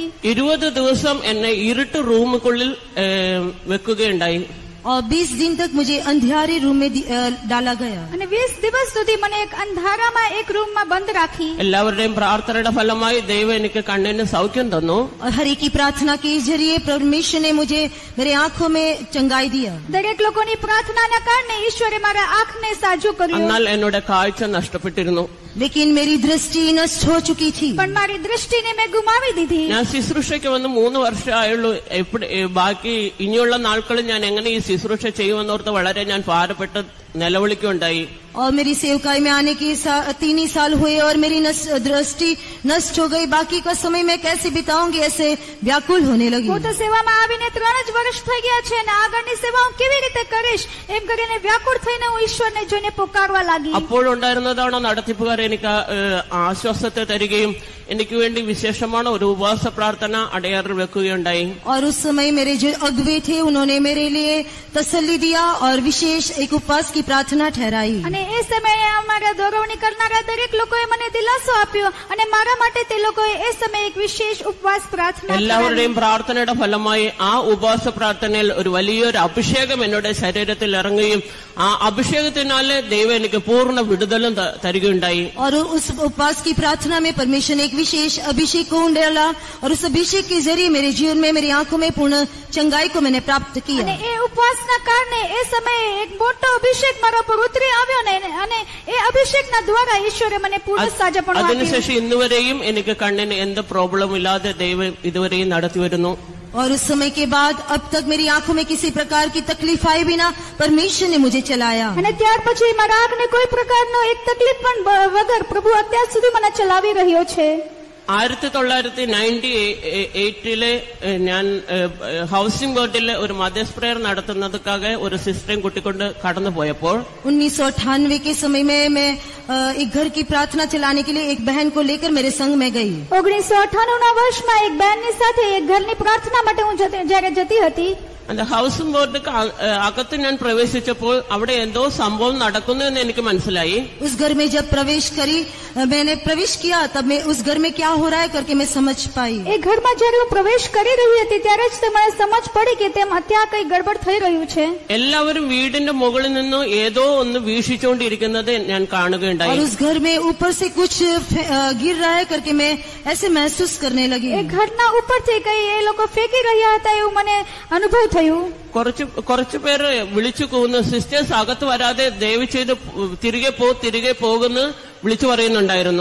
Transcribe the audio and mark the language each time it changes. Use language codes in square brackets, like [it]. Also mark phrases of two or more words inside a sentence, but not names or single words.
[ml] 20 ദിവസം എന്നെ ഇരുട്ട് റൂമുക്കുള്ളിൽ വെക്കുകയുണ്ടായി. [hi] और 20 दिन तक मुझे अंधियारे रूम में डाला गया. [gu] અને 20 દિવસ સુધી મને એક અંધારામાં એક રૂમમાં બંધ રાખી. [ml] എല്ലാവരുടെയും പ്രാർത്ഥനയുടെ ഫലമായി ദൈവം എനിക്ക് കണ്ണിന് സൗഖ്യം തന്നു. [hi] और हर एक की प्रार्थना के जरिए परमेश्वर ने मुझे मेरे आंखों में चंगाई दिया. [gu] દરેક લોકોની પ્રાર્થનાના કારણે ઈશ્વરે મારા આંખને સાજુ કર્યો. [ml] എന്നാൽ എന്നോട് കാഴ്ച നഷ്ടപ്പെട്ടിരുന്നു. [hi] लेकिन मेरी दृष्टि नष्ट हो चुकी थी. [gu] પણ મારી દૃષ્ટિને મેં ગુમાવી દીધી. [ml] ഞാൻ ശുശ്രൂഷയ്ക്ക് വന്ന് 3 വർഷമായുള്ളൂ. ബാക്കി ഇനിയുള്ള നാൾക്കളിൽ ഞാൻ എങ്ങനെ ഈ ശുശ്രൂഷ ചെയ്യുമെന്നോർത്ത് വളരെ ഞാൻ ഭാരപ്പെട്ട് നിലവിളിക്കുകയുണ്ടായി. [hi] और मेरी सेवकाई में आने के 3 ही साल हुए और मेरी दृष्टि नष्ट हो गई. बाकी का समय मैं कैसे बिताऊंगी, ऐसे व्याकुल होने लगी. [gu] હું તો સેવામાં આવીને 3 જ વર્ષ થઈ ગયા છે અને આગળની સેવા હું કેવી રીતે કરીશ એમ કરીને વ્યાકુળ થઈને હું ઈશ્વરને જોઈને પુકારવા લાગી. [ml] അപ്പോഴുണ്ടായിരുന്നതാണ് നടത്തിപ്പുകാർ എനിക്ക് ആശ്വാസത്തെ തരികയും എനിക്ക് വേണ്ടി വിശേഷമാണ് ഒരു ഉപവാസ പ്രാർത്ഥന അടയാറിൽ വെക്കുകയുണ്ടായി. [hi] और उस समय मेरे जो अगुवे थे उन्होंने मेरे लिए तसल्ली दिया और विशेष एक उपवास की प्रार्थना ठहराई. [gu] અને એ સમયે અમારા દોરવણી કરનારા દરેક લોકોએ મને દિલાસો આપ્યો અને મારા માટે તે લોકોએ એ સમયે એક વિશેષ ઉપવાસ પ્રાર્થના કરી. [ml] എല്ലാവരുടെയും പ്രാർത്ഥനയുടെ ഫലമായി ആ ഉപവാസ പ്രാർത്ഥനയിൽ ഒരു വലിയൊരു അഭിഷേകം എന്നോട് ശരീരത്തിൽ ഇറങ്ങുകയും ആ അഭിഷേകത്തിനാല് ദൈവം എനിക്ക് പൂർണ്ണ വിടുതലും തരികയുണ്ടായി. [hi] और उस उपवास की प्रार्थना में परमेश्वर ने एक विशेष अभिषेक को डाला और उस अभिषेक के जरिए मेरे जीवन में मेरी आंखों में पूर्ण चंगाई को मैंने प्राप्त किया. [gu] અને એ ઉપવાસના કારણે એ સમયે એક મોટો અભિષેક મારા પર ઉતરી આવ્યો ને અને એ અભિષેકના દ્વારા ઈશ્વરે મને પૂર્ણ સાજાપણું આપ્યું. [ml] അതിനുശേഷം ഇന്നുവരെയും എനിക്ക് കണ്ണിന് എന്ത് പ്രോബ്ലം ഇല്ലാതെ ദൈവം ഇതുവരെയും നടത്തി വരുന്നു. [hi] और उस समय के बाद अब तक मेरी आंखों में किसी प्रकार की तकलीफ आए बिना परमेश्वर ने मुझे चलाया. [gu] અને ત્યાર પછી મારા આંખને કોઈ પ્રકારનો એક તકલીફ પણ વગર પ્રભુ અત્યાર સુધી મને ચલાવી રહ્યો છે. [ml] 1998 ഞാൻ ഹൗസിംഗ് ബോർഡിലെ ഒരു [en] mothers prayer [ml] നടത്തുന്നതുക്കാக ഒരു സിസ്റ്ററേയും കൂട്ടിക്കൊണ്ട് കടന്നു പോയപ്പോൾ [hi] 1998 के समय में मैं एक घर की प्रार्थना चलाने के लिए एक बहन को लेकर मेरे संग में गई. [gu] 1998 વર્ષમાં એક બહેનની સાથે એક ઘરની પ્રાર્થના માટે હું જ્યારે જતી હતી. [ml] ഹൗസിംഗ് ബോർഡ് അകത്ത് ഞാൻ പ്രവേശിച്ചപ്പോൾ അവിടെ എന്തോ സംഭവം നടക്കുന്നു എന്ന് എനിക്ക് മനസ്സിലായി. [hi] उस घर में जब मैंने प्रवेश किया तब मैं उस घर में क्या हो रहा है करके मैं समझ पाई. [gu] એ ઘરમાં જ્યારે હું પ્રવેશ કરી રહી હતી ત્યારે જ મને સમજ પડી કે તેમ અત્યારે કઈ ગડબડ થઈ રહ્યું છે. [ml] എല്ലാവരും വീടിന്റെ മുകളിൽ നിന്ന് ഏതോ ഒന്ന് വീശിച്ചുകൊണ്ടിരിക്കുന്നത് ഞാൻ കാണുകയുണ്ടായി. [hi] और उस घर में ऊपर से कुछ गिर रहा है करके मैं ऐसे महसूस करने लगी. [gu] એ ઘરના ઉપરથી કઈ એ લોકો ફેંકી રહ્યા હતા એવું મને અનુભવ થયું. [ml] കുറച്ചു പേര് വിളിച്ചു പോകുന്നു, സിസ്റ്റേഴ്സ് അകത്ത് വരാതെ ദയവ് ചെയ്ത് തിരികെ പോകുന്നു വിളിച്ചു പറയുന്നുണ്ടായിരുന്നു.